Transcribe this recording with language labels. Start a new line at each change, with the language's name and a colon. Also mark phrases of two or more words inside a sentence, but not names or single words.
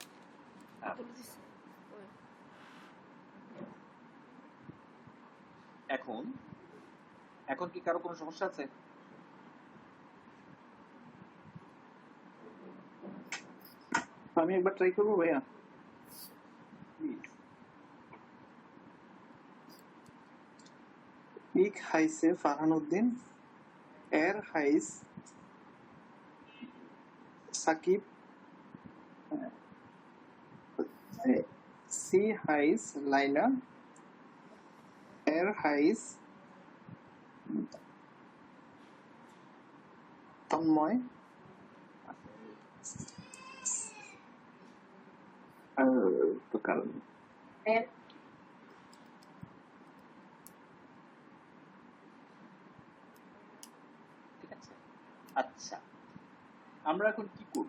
Bangla: এখন এখন কি কারো কোনো সমস্যা আছে? আমি একবার ট্রাই করবো ভাইয়া।
German: Ich heiße Farhanuddin. Heißt Sakib. Sie heißt Laila. Heißt Tanmoy.
Bangla: তো কারণ ঠিক আছে। আচ্ছা, আমরা এখন কি করব?